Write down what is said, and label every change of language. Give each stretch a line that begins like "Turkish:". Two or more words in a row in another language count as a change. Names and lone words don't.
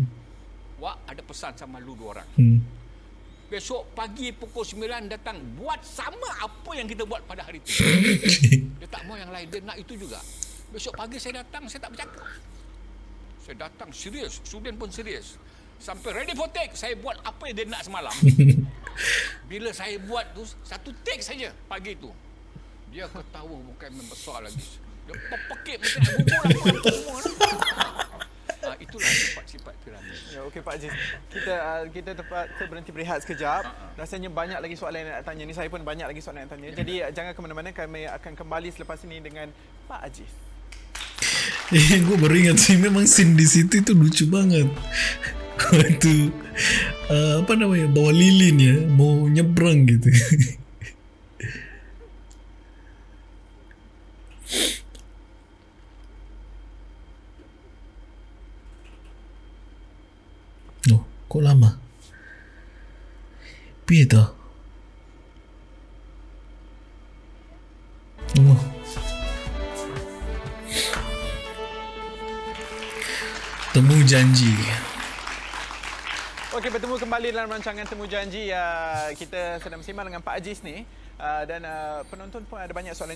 Malay: Wak, ada pesan sama lu dua orang. Besok pagi pukul 9 datang, buat sama apa yang kita buat pada hari itu. Dia tak mau yang lain, dia nak itu juga. Besok pagi saya datang, saya tak bercakap. Saya datang serius, Sudin pun serius. Sampai
English: ready for take,
Malay: saya buat apa yang dia nak semalam. Bila saya buat tu, satu take saja pagi tu. Dia ketawa bukan membesar lagi. Dia pekik macam nak bubur aku semua. Itulah sifat-sifat Piramli. Ya, okey Pak Aziz. Kita terpaksa berhenti berehat sekejap. Rasanya banyak lagi soalan yang nak tanya ni. Saya pun banyak lagi soalan yang tanya. Jadi jangan ke mana-mana, kami akan kembali selepas ini dengan Pak Aziz.
Indonesian: Gue baru ingat sih, memang scene di situ itu lucu banget. Waktu apa namanya, bawa lilin ya, mau nyebrang gitu. Oh, kok lama?
Javanese: Piye toh? Oh.
Malay: Temu janji. Okey, bertemu kembali dalam rancangan Temu Janji. Kita sedang bersembang dengan Pak Aziz ni. Dan penonton pun ada banyak soalan.